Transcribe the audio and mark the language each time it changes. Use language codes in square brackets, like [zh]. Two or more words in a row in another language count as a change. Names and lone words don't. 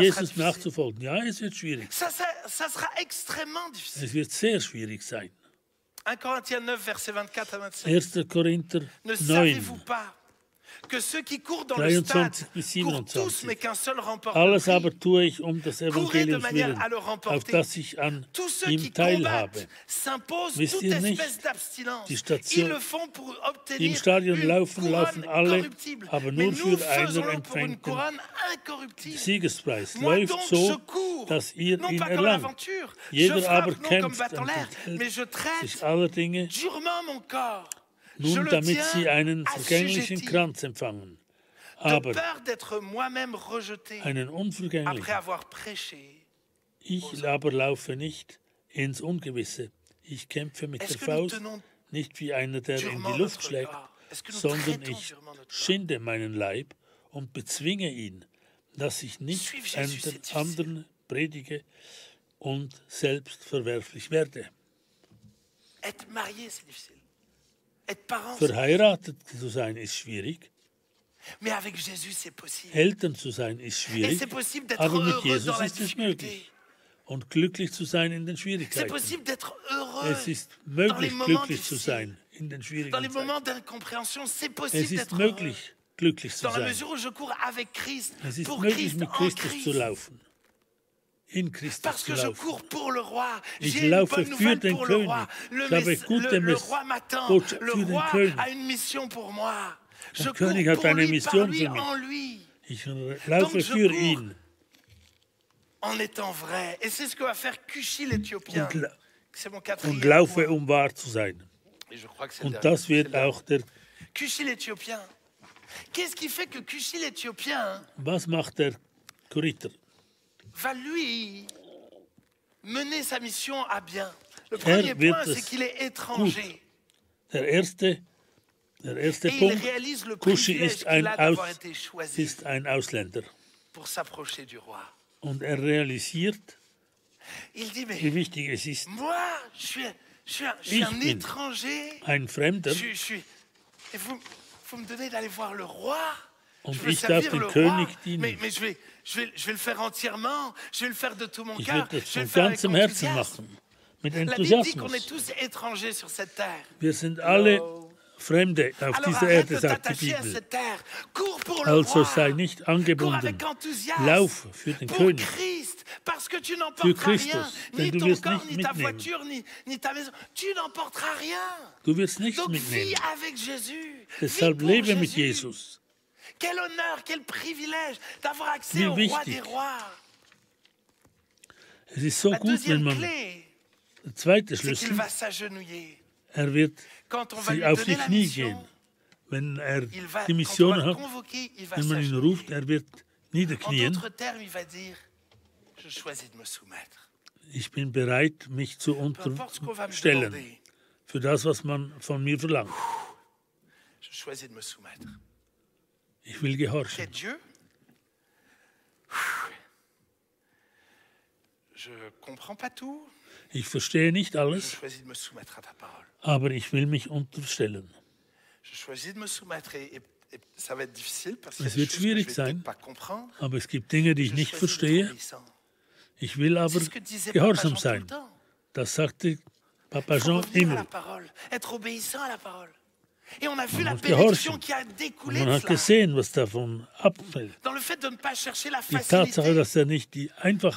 [de] Jesus [fr] difficile. [de] nachzufolgen. Ja, es wird schwierig. [fr] Ça sera extrêmement difficile. [de] Es wird sehr schwierig sein. [fr] 1 Corinthiens 9, versets 24 à 27. [de] 1. Korinther [fr] Ne [de] 9, [fr] savez-vous pas que ceux qui courent dans le stade [de] 23 bis [fr] courent tous, [de] 27. [fr] mais qu'un seul remporte [de] Alles [fr] le [de] aber [fr] prix? [de] tue ich um des [fr] Courez de [de] Evangeliums [fr] manière [de] willen, [fr] à le [de] auf [fr] remporter. [de] das ich an [fr] Tous ceux [de] ihm [fr] qui [de] teilhabe. [fr] combattent s'imposent [de] Wisst [fr] toute [de] ihr nicht, [fr] espèce d'abstinence. [de] die Station- [fr] Ils le font pour [de] Die im [fr] obtenir [de] Stadion [fr] une [de] laufen [fr] couronne [de] alle, [fr] corruptible. [de] aber [fr] Mais [de] nur [fr] nous [de] für einen [fr] faisons pour une [de] empfängt [fr] couronne incorruptible. [de] Siegespreis. [fr] Moi [de] Läuft [fr] donc je [de] so, [fr] cours, [de] dass ihr [fr] non [de] ihn [fr] pas comme [de] erlangt. [fr] l'aventure, je [de] Jeder aber [fr] frappe non comme [de] kämpft [fr] battant [de] und [fr] l'air, mais je [de] enthält sich [fr] traite [de] aller Dinge, [fr] durement mon corps. Je [de] nun [fr] le [de] damit [fr] tiens [de] sie einen vergänglichen [fr] assujetti, [de] Kranz empfangen. [fr] de [de] Aber [fr] peur d'être moi-même rejeté [de] einen [fr] après [de] unvergänglichen. [fr] avoir prêché. [de] Ich aber laufe nicht ins Ungewisse. Ich kämpfe mit der [fr] Est-ce que nous [de] Faust, [fr] tenons [de] nicht wie einer, der in [fr] durement [de] die Luft [fr] notre [de] schlägt, [fr] corps? Est-ce que nous [de] sondern [fr] traitons [de] ich [fr] durement notre corps? [de] schinde meinen Leib und bezwinge ihn, dass ich nicht [fr] Suivre Jesus, c'est difficile. [de] anderen predige und selbst verwerflich werde. [fr] Être marié, c'est difficile. Être parent, c'est difficile. [de] Verheiratet zu sein ist schwierig, [fr] Mais avec Jésus, c'est possible. [de] Eltern zu sein ist [fr] Et [de] schwierig, [fr] c'est possible d'être [de] aber mit [fr] heureux [de] Jesus [fr] dans la [de] ist es [fr] difficulté. [de] möglich. Und glücklich zu sein in den [fr] C'est [de] Schwierigkeiten. [fr] possible d'être heureux [de] Es ist [fr] dans les [de] möglich, [fr] moments [de] glücklich zu [fr] difficiles. [de] sein in den [fr] Dans [de] schwierigen [fr] les [de] Zeiten. [fr] moments d'incompréhension, c'est [de] Es [fr] possible [de] ist [fr] d'être [de] möglich, [fr] heureux. [de] glücklich zu [fr] Dans la [de] sein. [fr] mesure où je cours avec Christ, [de] Es ist [fr] pour [de] möglich, [fr] Christ, [de] mit [fr] en [de] Christus zu [fr] Christ. [de] laufen. In Christus [fr] Parce [de] zu [fr] que je [de] laufen. [fr] cours pour le roi. [de] Ich [fr] J'ai une [de] laufe [fr] bonne [de] für [fr] nouvelle [de] den [fr] pour le [de] König. [fr] roi. [de] Ich habe gute [fr] Le roi m'attend. [de] Botschaft [fr] Le [de] für den [fr] roi [de] König. [fr] a une mission pour moi. Je [de] Der [fr] cours [de] König hat [fr] pour [de] eine [fr] lui, par [de] Mission [fr] lui, [de] für mich. [fr] en lui. [de] Ich laufe [fr] je [de] für [fr] cours. [de] ihn. [fr] En étant vrai. Et c'est ce que va faire Cushi l'Éthiopien. [de] Und, [fr] C'est mon quatrième [de] und laufe, [fr] point. [de] wahr zu sein. [fr] Et je crois que c'est le [de] Und [fr] dernier. [de] das wird auch der. [fr] Cushi l'Éthiopien. Qu'est-ce qui fait que Cushi l'Éthiopien [de] Was macht der Korinther. [fr] va lui mener sa mission à bien. Le premier point, c'est qu'il est étranger. [de] Der erste [fr] Et il [de] Punkt, [fr] réalise le Kuschi privilège qu'il a d'avoir été choisi [de] ist ein Ausländer. [fr] pour s'approcher du roi. [de] Und realisiert, [fr] Il dit, mais [de] wie wichtig es ist, [fr] moi, je suis un [de] bin [fr] étranger. [de] ein Fremder [fr] Et vous me donnez d'aller voir le roi. [de] und [fr] Je veux [de] ich darf [fr] servir [de] dem [fr] le roi, [de] König dienen. [fr] mais je vais le faire entièrement. Je vais le faire de tout mon [de] Ich [fr] cœur. [de] werde das [fr] Je vais [de] von [fr] le faire avec [de] ganzem Herzen [fr] enthousiasme. [de] machen, mit [fr] La Bible dit qu'on est [de] Enthusiasmus. [fr] tous étrangers sur cette terre. [de] Wir sind alle Fremde auf [fr] Alors [de] dieser [fr] arrête [de] Erde, [fr] de [de] sagt die [fr] t'attacher à [de] Bibel. [fr] cette terre. Cours pour le [de] Also [fr] roi. [de] sei nicht [fr] Cours [de] angebunden. [fr] avec enthousiasme. [de] Lauf für den [fr] Pour [de] König. [fr] Christ. Parce que tu [de] Für [fr] n'emporteras [de] Christus, [fr] rien. [de] denn [fr] Ni [de] du [fr] ton [de] wirst [fr] corps, [de] nicht [fr] ni ta [de] mitnehmen. [fr] voiture, ni ta maison. Tu n'emporteras rien. [de] Du wirst nichts [fr] Donc vis [de] mitnehmen. [fr] avec Jésus. [de] Deshalb [fr] Vis pour [de] lebe mit [fr] Jésus. [de] Jesus. [fr] Quel honneur, quel privilège d'avoir accès [de] Wie [fr] au roi [de] wichtig. [fr] des rois. [de] Es ist so [fr] La [de] gut, wenn [fr] deuxième [de] man, [fr] clé, [de] der zweite [fr] c'est qu'il [de] Schlüssel, [fr] va s'agenouiller. [de] wird [fr] Quand on va [de] sich [fr] lui [de] auf [fr] donner [de] die [fr] la [de] Knie [fr] mission, [de] gehen. Wenn [fr] il va, [de] die [fr] quand on [de] Mission [fr] va le [de] hat, [fr] convoquer, il va [de] wenn man ihn [fr] s'agenouiller. [de] ruft, wird [fr] En [de] niederknien. [fr] d'autres termes, il va dire, je choisis de me soumettre. [de] Ich bin bereit, mich zu [fr] Peu importe ce qu'on va me [de] unterstellen [fr] demander, [de] für das, was man von mir verlangt. [fr] je choisis de me soumettre. [de] Ich will [fr] C'est [de] gehorchen. [fr] Dieu. Je comprends pas tout. [de] Ich verstehe nicht [fr] Je [de] alles, [fr] choisis de me soumettre à ta parole. [de] aber ich will mich unterstellen. [fr] Je choisis de me soumettre et ça va être difficile parce qu'il y a [de] Es [fr] des [de] wird [fr] choses que je vais [de] schwierig sein. [fr] peut-être pas comprendre. [de] Aber es gibt Dinge, die ich [fr] Je [de] nicht [fr] choisis d'être [de] verstehe. [fr] obéissant. [de] Ich will aber [fr] C'est ce que disait Papa [de] gehorsam [fr] Jean tout [de] sein. [fr] le temps. [de] Das sagte Papa [fr] Il faut Jean revenir à la [de] immer. [fr] parole, être obéissant à la parole. Et on a vu la [de] muss [fr] bénédiction [de] gehorchen. [fr] qui a [de] Und [fr] découlé [de] man [fr] de [de] hat [fr] cela. [de] gesehen, was davon abfällt. [fr] Dans le fait de ne pas chercher la [de] Die Tatsache, [fr] facilité. [de] dass er nicht die Einfachheit